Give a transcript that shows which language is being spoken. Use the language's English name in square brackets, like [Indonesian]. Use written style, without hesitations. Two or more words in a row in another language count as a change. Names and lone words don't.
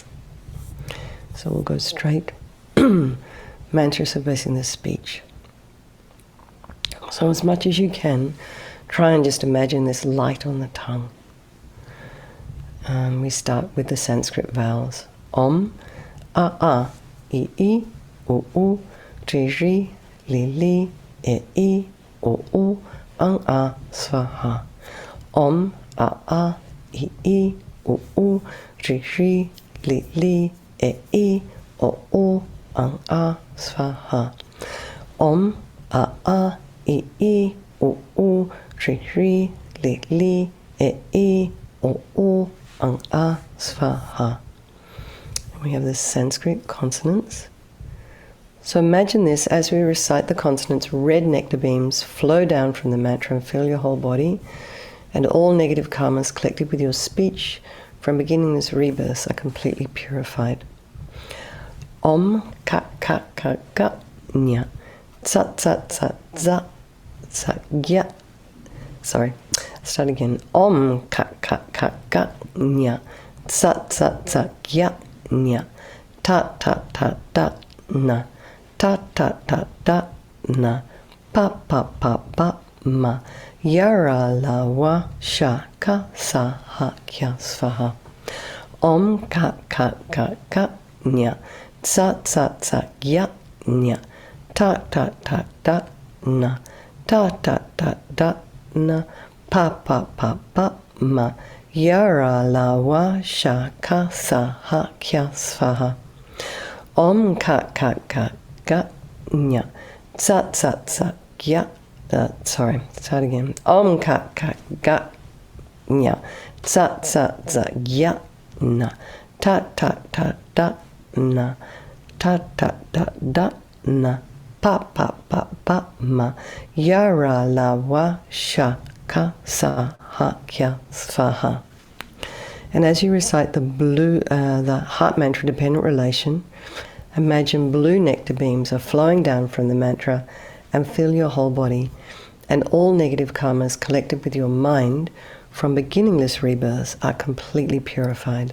[English] So we'll go straight. Mantras of blessing the speech. So as much as you can, try and just imagine this light on the tongue. We start with the Sanskrit vowels. [Sanskrit] ॐ, अ, इ, उ, त्रि, रि, लि, ए, उ, अ, Svaha. Om, अ, इ, उ, त्रि, रि, लि, ए, उ, अ, Svaha. Om, अ, इ, उ, त्रि, रि, लि, ए, उ, अ, Svaha. [English] We have the Sanskrit consonants. So imagine this, as we recite the consonants, red nectar beams flow down from the mantra and fill your whole body, and all negative karmas collected with your speech from beginning this rebirth are completely purified. [Sanskrit] ॐ, क, न्य, त्स, ग्य. [English] Sorry, start again. [Sanskrit] ॐ, क, न्य, त्स, ग्य. न्य, त, न, त, न, प, म, यर, ल, व, श, क, स, ह, क्य, स्वाहा. ॐ, क, न्य, त्स, ग्य, न्य, त, न, त, न, प, म, यर, ल, व, श, क, स, ह, क्य, स्वाहा. ॐ, क, न्य, त्स, ग्य. Sorry, start again. ॐ, क, न्य, त्स, ग्य, न, त, न, त, न, प, म, यर, ल, व, श, क, स, ह, क्य, svaha. [English] And as you recite the heart mantra dependent relation, imagine blue nectar beams are flowing down from the mantra and fill your whole body, and all negative karmas collected with your mind from beginningless rebirths are completely purified.